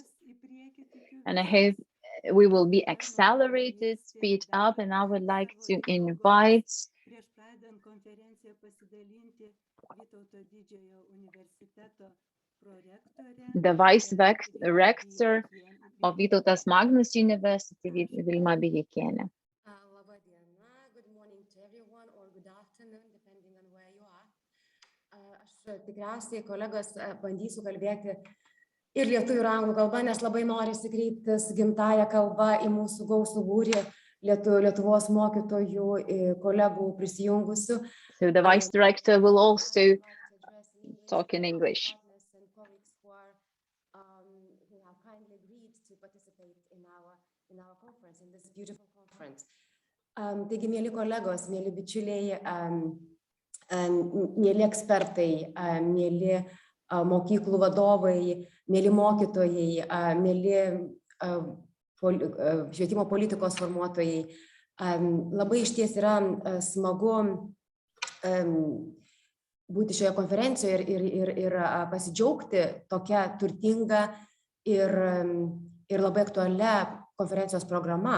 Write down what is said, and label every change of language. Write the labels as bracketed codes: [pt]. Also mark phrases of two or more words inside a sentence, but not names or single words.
[en] And I hope we will be accelerated, speed up, and I would like to invite the Vice Rector of Vytautas Magnus University, Vilma Bijekienė. Good morning to everyone, or good afternoon, depending on where you are. [lt] Aš tikriausiai, kolegos, bandysiu kalbėti ir lietuvių ir anglų kalba, nes labai norisi kreiptis gimtąją kalbą į mūsų gausų būrį Lietuvos mokytojų, kolegų prisijungusių. [en] So the Vice Director will also talk in English. Who have kindly agreed to participate in our conference, in this beautiful conference. [lt] Taigi, mėly kolegos, mėly bičiuliai, mėly ekspertai, mėly mokyklų vadovai, mėly mokytojai, mėly švietimo politikos formuotojai, labai išties yra smagu būti šioje konferencijoje ir pasidžiaugti tokia turtinga ir labai aktualia konferencijos programa.